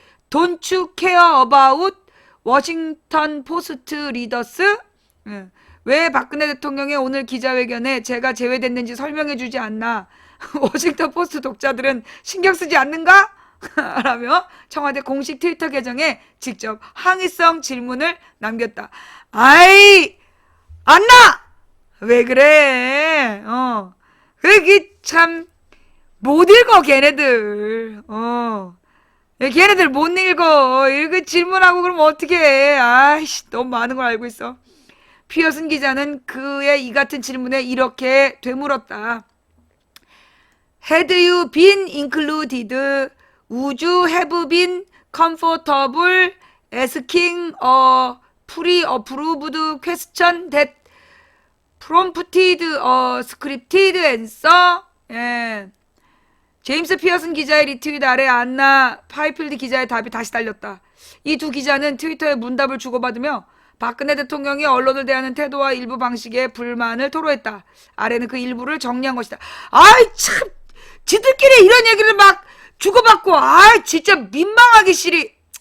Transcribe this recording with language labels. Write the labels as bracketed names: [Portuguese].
[English] Don't you care about 워싱턴 포스트 리더스? [Korean] 왜 박근혜 대통령의 오늘 기자회견에 제가 제외됐는지 설명해 주지 않나? 워싱턴 포스트 독자들은 신경 쓰지 않는가? 라며 청와대 공식 트위터 계정에 직접 항의성 질문을 남겼다. 아이, 안나! 왜 그래? 그게 참 못 읽어 걔네들. 걔네들 못 읽어. 이렇게 질문하고 그러면 어떻게 해? 아이씨, 너무 많은 걸 알고 있어. 피어슨 기자는 그의 이 같은 질문에 이렇게 되물었다. [English] Had you been included? Would you have been comfortable asking a pre-approved question that prompted a scripted answer? [Korean] 예. 제임스 피어슨 기자의 리트윗 아래 안나 파이필드 기자의 답이 다시 달렸다. 이 두 기자는 트위터에 문답을 주고받으며 박근혜 대통령이 언론을 대하는 태도와 일부 방식에 불만을 토로했다. 아래는 그 일부를 정리한 것이다. 아이 참, 지들끼리 이런 얘기를 막 주고받고, 아이 진짜 민망하기 싫이.